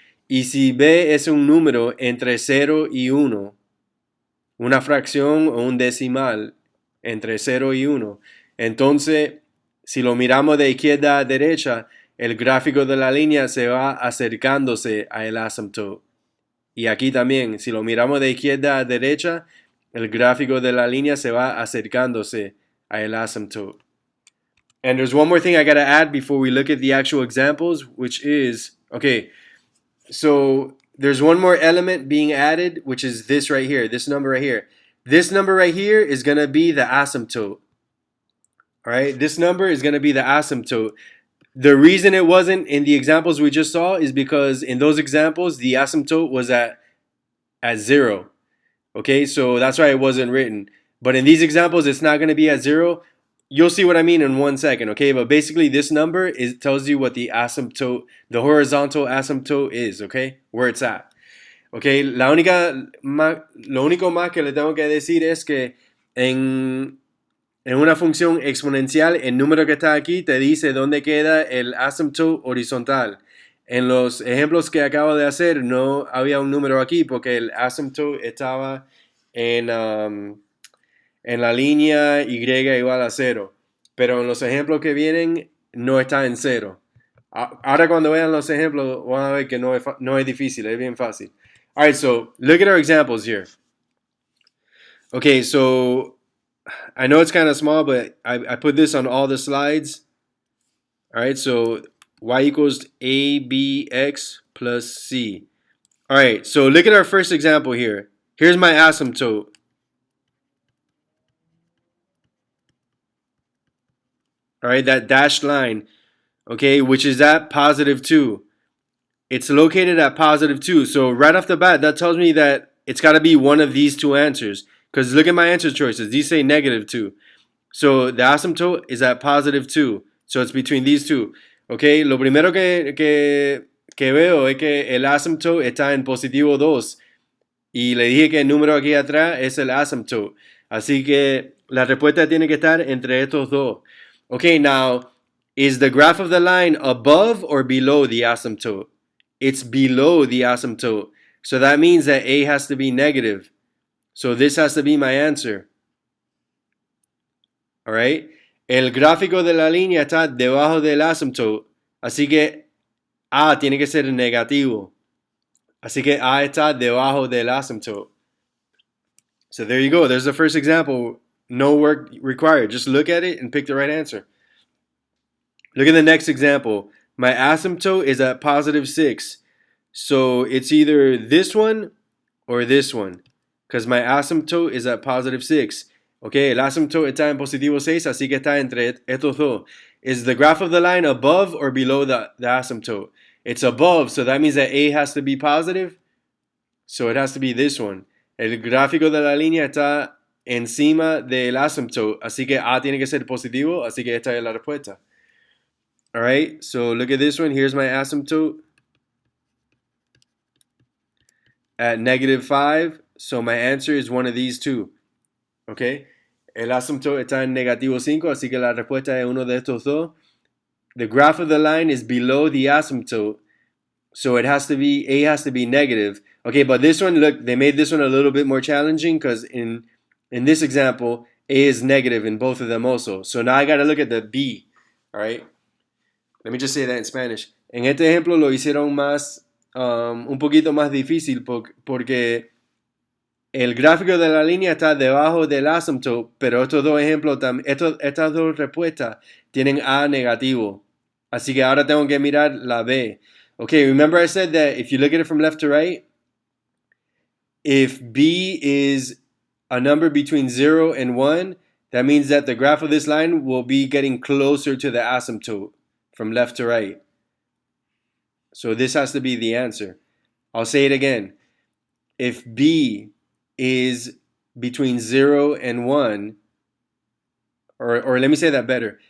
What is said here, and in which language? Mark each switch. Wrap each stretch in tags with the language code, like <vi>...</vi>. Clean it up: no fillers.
<es>Y si B es un número entre 0 y 1, una fracción o un decimal entre 0 y 1, entonces si lo miramos de izquierda a derecha, el gráfico de la línea se va acercándose al asymptote. Y aquí también, si lo miramos de izquierda a derecha, el gráfico de la línea se va acercándose al asymptote.</es> <en>And there's one more thing I got to add before we look at the actual examples, which is, okay, so there's one more element being added, which is this right here, this number right here. This number right here is going to be the asymptote. All right, this number is going to be the asymptote. The reason it wasn't in the examples we just saw is because in those examples, the asymptote was at 0. Okay, so that's why it wasn't written. But in these examples, it's not going to be at 0. You'll see what I mean in 1 second, okay? But basically, this number tells you what the asymptote, the horizontal asymptote is, okay? Where it's at.</en> <es>Okay, lo único más que le tengo que decir es que en una función exponencial, el número que está aquí te dice dónde queda el asymptote horizontal. En los ejemplos que acabo de hacer, no había un número aquí porque el asymptote estaba en en la línea y igual a 0. Pero en los ejemplos que vienen no está en 0. Ahora cuando vean los ejemplos van a ver que no es difícil, es bien fácil.</es> <en>All right, so look at our examples here. Okay, so I know it's kind of small, but I put this on all the slides. All right, so y equals abx plus c. All right, so look at our first example here. Here's my asymptote. All right, that dashed line, okay, which is at positive 2. It's located at positive 2. So right off the bat, that tells me that it's got to be one of these two answers. Because look at my answer choices. These say negative 2. So the asymptote is at positive 2. So it's between these two.</en> <es>Okay, lo primero que veo es que el asymptote está en positivo 2. Y le dije que el número aquí atrás es el asymptote. Así que la respuesta tiene que estar entre estos dos.</es> <en>Okay, now, is the graph of the line above or below the asymptote? It's below the asymptote. So that means that A has to be negative. So this has to be my answer. All right?</en> <es>El gráfico de la línea está debajo del asymptote. Así que A tiene que ser negativo. Así que A está debajo del asymptote.</es> <en>So there you go. There's the first example. No work required. Just look at it and pick the right answer. Look at the next example. My asymptote is at positive 6. So it's either this one or this one. Because my asymptote is at positive 6.</en> <es>Okay, el asymptote está en positivo 6, así que está entre estos dos.</es> <en>Is the graph of the line above or below the asymptote? It's above, so that means that A has to be positive. So it has to be this one.</en> <es>El gráfico de la línea está encima del asymptote, así que A tiene que ser positivo, así que esta es la respuesta.</es> <en>All right, so look at this one. Here's my asymptote at negative 5. So my answer is one of these two.</en> <es>Okay, el asymptote está en negativo 5, así que la respuesta es uno de estos dos.</es> <en>The graph of the line is below the asymptote, so it has to be, A has to be negative. Okay, but this one, look, they made this one a little bit more challenging because in this example, A is negative in both of them also. So now I got to look at the B. All right, let me just say that in Spanish.</en> <es>En este ejemplo lo hicieron más, un poquito más difícil porque el gráfico de la línea está debajo del asymptote, pero estos dos ejemplos, estas dos respuestas tienen A negativo. Así que ahora tengo que mirar la B.</es> <en>Okay, remember I said that if you look at it from left to right, if B is a number between 0 and 1, that means that the graph of this line will be getting closer to the asymptote from left to right. So this has to be the answer. I'll say it again. If B is between 0 and 1, or let me say that better.</en>